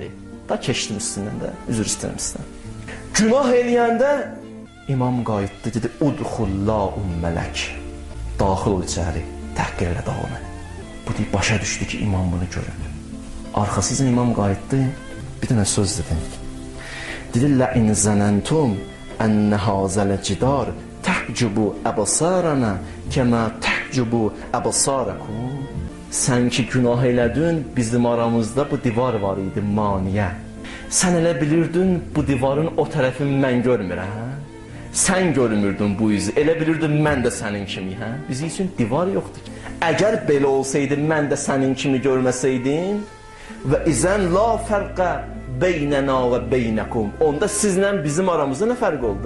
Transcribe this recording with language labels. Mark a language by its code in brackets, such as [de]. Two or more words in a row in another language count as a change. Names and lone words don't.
[az] Da keçdim üstündən də, üzr istəyirəm sizdən. Günah eləyəndə imam qayıtdı, dedi, udxullahum mələk. Daxil ol içəri, təhqir elə dağını. Bu deyib, başa düşdü ki, imam bunu görüb. Arxasızın imam qayıtdı, bir dənə söz dedi. Dedi, [ar] لَاِنْ زَنَنْتُمْ اَنَّ هَذَا الْجِدَارِ تَحْجُبُ أَبَصَارَنَا كَمَا تَحْجُبُ أَبَصَارَكُمْ. [az] Sən ki günah elədin, bizim aramızda bu divar var idi, maniyə. Sən elə bilirdin, bu divarın o tərəfini mən görmürəm. Sən görmürdün bu izi, elə bilirdin mən də sənin kimi, hə? Bizim üçün divar yoxdur ki. Əgər belə olsaydı, mən də sənin kimi görməsəydim, [ar] و إذن لا فرق بيننا و بينكم, [az] onda sizlə bizim aramızda nə fərq oldu?